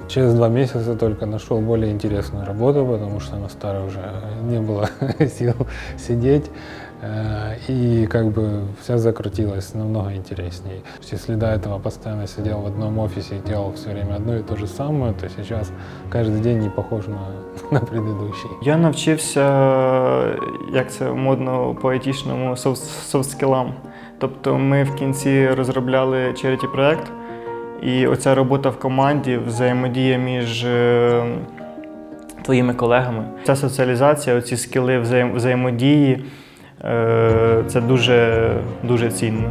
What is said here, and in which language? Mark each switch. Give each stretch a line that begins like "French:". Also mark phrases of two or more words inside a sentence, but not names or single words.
Russian: Через 2 месяца только нашел более интересную работу, потому что на старой уже не было сил сидеть. И все закрутилось намного интереснее. Если до этого постоянно сидел в одном офисе и делал все время одно и то же самое, то сейчас каждый день не похож на предыдущий.
Ukrainian: Я навчився, як це модно по-айтішному, софт-скілам. Тобто ми в кінці розробляли charity-проект, і оця робота в команді, взаємодія між твоїми колегами. Ця соціалізація, оці скіли взаємодії, це дуже цінно.